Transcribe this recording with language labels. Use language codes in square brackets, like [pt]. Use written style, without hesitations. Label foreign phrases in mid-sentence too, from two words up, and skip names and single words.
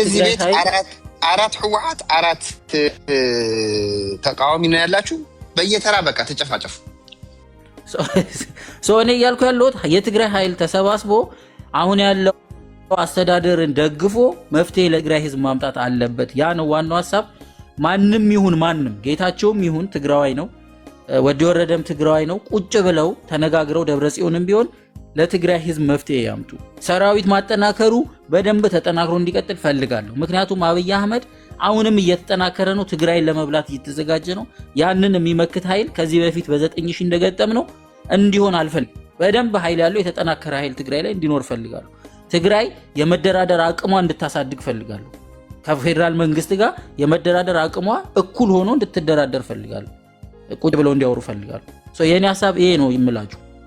[am] እዚህ ቤት አራት ህወሓት አራት ተቃዋሚ ነው ያላችሁ። በየተራ በቃ ተጨፋጨፉ። እኔ እያልኩ ያለሁት የትግራይ ኃይል ተሰባስቦ አሁን ያለው አስተዳደርን ደግፎ መፍትሄ ለትግራይ ህዝብ ማምጣት አለበት። ያ ነው ዋናው ሐሳብ። ማንም ይሁን ማንም ጌታቸውም ይሁን ትግራዋይ ነው ወዲ ወረደም ትግራዋይ ነው ቁጭ ብለው ተነጋግረው ደብረጽዮንም ቢሆን ለትግራይ ህዝብ መፍትሄ ያምጡ። ሰራዊት ማጠናከሩ በደንብ ተጠናክሮ እንዲቀጥል ፈልጋለሁ። ምክንያቱም አብይ አህመድ አሁንም እየተጠናከረ ነው፣ ትግራይን ለመብላት እየተዘጋጀ ነው። ያንን የሚመክት ኃይል ከዚህ በፊት በ9000 እንደገጠም ነው እንዲሆን አልፈልግም። በደንብ ኃይል ያለው የተጠናከረ ኃይል ትግራይ ላይ እንዲኖር ፈልጋለሁ። ትግራይ የመደራደር አቅሟ እንድታሳድግ ፈልጋለሁ። ከፌደራል መንግስት ጋር የመደራደር አቅሟ እኩል ሆኖ እንድትደራደር ፈልጋለሁ። ቁጭ ብለው እንዲያወሩ ፈልጋለሁ። የኔ ሐሳብ ይሄ ነው ይምላችሁ።